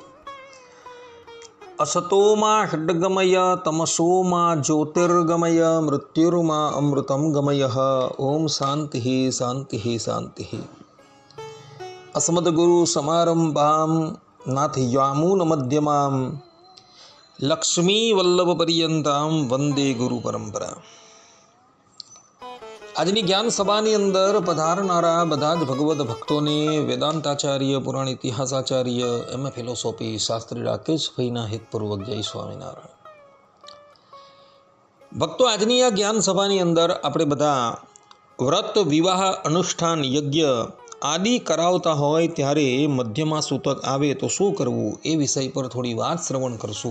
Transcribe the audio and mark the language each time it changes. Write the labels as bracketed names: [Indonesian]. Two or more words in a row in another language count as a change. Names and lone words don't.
[Sanskrit] असतो मा षड्गमय तमसो मा ज्योतिर्गमय मृत्युर्मा अमृतं गमयः। ओम शान्तिः शान्तिः शान्तिः। अस्मद्गुरु समारंभां नाथयामुनमध्यमां लक्ष्मी वल्लभ पर्यंतां वंदे गुरु परंपरा। [Gujarati] આજની જ્ઞાન સભાની અંદર પધારનારા બધા જ ભગવદ ભક્તોને વેદાંતાચાર્ય, પુરાણ ઇતિહાસાચાર્ય, એમ ફિલોસોફી શાસ્ત્રી રાકેશભાઈના હિતપૂર્વક જય સ્વામિનારાયણ. ભક્તો, આજની આ જ્ઞાન સભાની અંદર આપણે બધા વ્રત, વિવાહ, અનુષ્ઠાન, યજ્ઞ આદિ કરાવતા હોય ત્યારે મધ્યમાં સૂતક આવે તો શું કરવું એ વિષય પર થોડી વાત શ્રવણ કરશું.